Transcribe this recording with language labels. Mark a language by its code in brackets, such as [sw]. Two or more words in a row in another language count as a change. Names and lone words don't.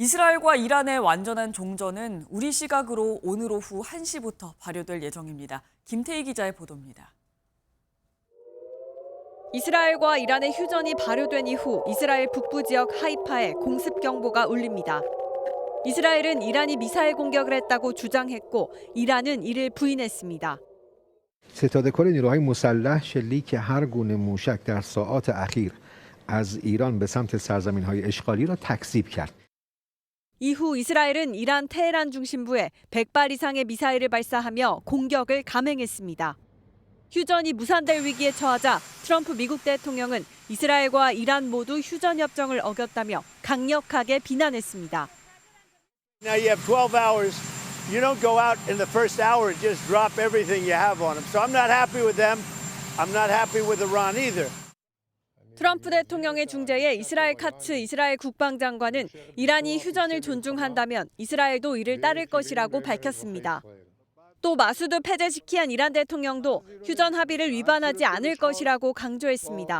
[ko] 이스라엘과 이란의 완전한 종전은 우리 시각으로 오늘 오후 1시부터 발효될 예정입니다. 김태희 기자의 보도입니다. 이스라엘과 이란의 휴전이 발효된 이후 이스라엘 북부 지역 하이파에 공습 경보가 울립니다. 이스라엘은 이란이 미사일 공격을 했다고 주장했고 이란은 이를 부인했습니다. [fa] ستادهکار نیروهای مسلح شلیک هر گونه موشک در ساعات اخیر از ایران به سمت سرزمین‌های اشغالی را تکذیب کرد. [ko] 이후 이스라엘은 이란 테헤란 중심부에 100발 이상의 미사일을 발사하며 공격을 감행했습니다. 휴전이 무산될 위기에 처하자 트럼프 미국 대통령은 이스라엘과 이란 모두 휴전 협정을 어겼다며 강력하게 비난했습니다. [en] Now you have 12 hours. You don't go out in the first hour and just drop everything you have on them. So I'm not happy with them. I'm not happy with Iran either. [ko] 트럼프 대통령의 중재에 이스라엘 카츠 이스라엘 국방장관은 이란이 휴전을 존중한다면 이스라엘도 이를 따를 것이라고 밝혔습니다. 또 마수드 페제시키안 이란 대통령도 휴전 합의를 위반하지 않을 것이라고 강조했습니다.